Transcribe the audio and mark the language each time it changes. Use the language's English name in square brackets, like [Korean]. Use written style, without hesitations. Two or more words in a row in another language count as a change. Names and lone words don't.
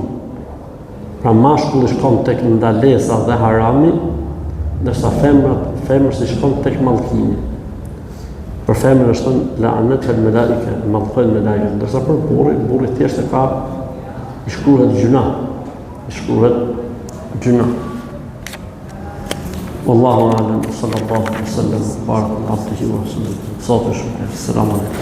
[Albanian] Pra mashkulli shkon tek ndalesa dhe harami, ndërsa femrës i shkon tek mallkimi. Për femrën është thënë [Arabic] لعنتها الملائكة, [Albanian] mallkojnë me lajke, ndërsa për burri thjesht e ka i shkruhet gjuna. [Arabic] والله أعلم، صلى الله عليه وسلم، بارك عبده ورسوله. [Albanian] Sot është. [Arabic] سلام عليكم.